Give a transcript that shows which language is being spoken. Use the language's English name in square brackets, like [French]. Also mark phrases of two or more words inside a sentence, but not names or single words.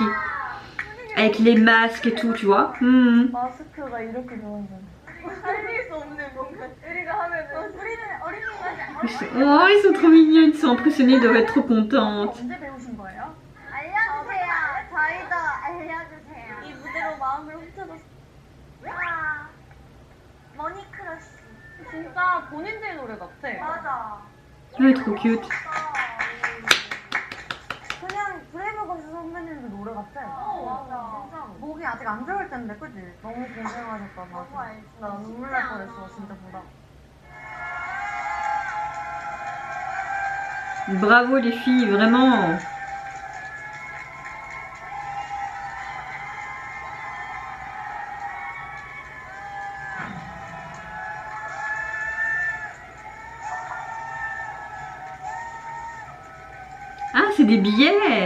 [French] Avec les masques et tout, tu vois. Oh, ils sont trop mignons, ils sont impressionnés, ils doivent être trop contentes. Elle est trop cute. [Korean] 그냥 브레이브걸스 선배님도 노래 같아. 맞아. 목이 아직 안 좋을 텐데, 그지? 너무 고생하셨다. 나 눈물 날 뻔했어, 진짜 보다. [French] Bravo les filles, vraiment. Ah, c'est des billets.